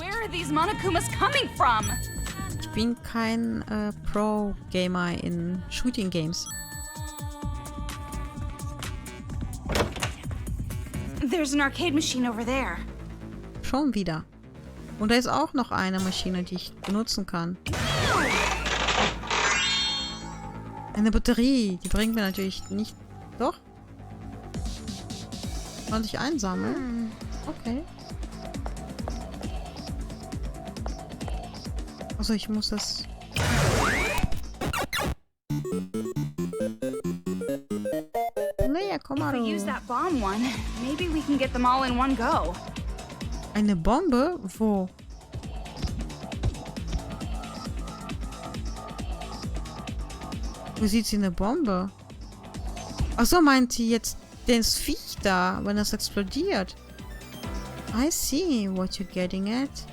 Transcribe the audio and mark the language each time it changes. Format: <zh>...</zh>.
<en>Where are these Monokumas coming from?</en> <de>Ich bin kein Pro-Gamer in Shooting Games.</de> <en>There's an arcade machine over there.</en> <de>Schon wieder. Und da ist auch noch eine Maschine, die ich benutzen kann. Eine Batterie. Die bringt mir natürlich nicht... Doch? Soll ich einsammeln? Okay. Also ich muss das... Nee, komm mal.</de> <en>If we use that bomb one, maybe we can get them all in one go.</en> <de>Eine Bombe? Wo? Wo sieht sie eine Bombe? Achso, meint sie jetzt das Viech da, wenn das explodiert?</de> <en>I see what you're getting at.</en>